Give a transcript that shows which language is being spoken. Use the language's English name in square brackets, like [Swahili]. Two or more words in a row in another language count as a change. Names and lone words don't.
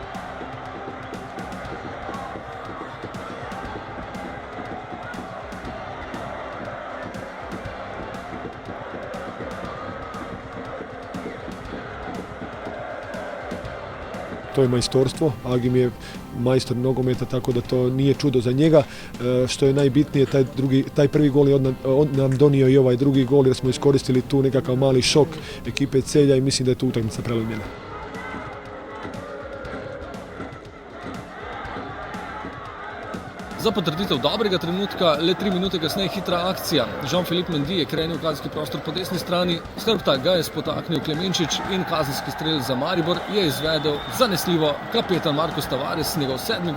[Croatian] To je majstorstvo, Agim je majstor nogometa, tako da to nije čudo za njega. Što je najbitnije, taj prvi gol je nam donio i ovaj drugi gol, jer smo iskoristili tu nekakav mali šok ekipe Celja i mislim da je tu utakmica prelomljena. [Slovenian] Za potrditev dobrega trenutka le 3 minute kasneje hitra akcija. Jean-Philippe Mendy je krenil v kazenski prostor po desni strani, s hrbta ga je spotaknil Klemenčič in kazenski strel za Maribor je izvedel zanesljivo kapetan Marcos Tavares, njegov 7.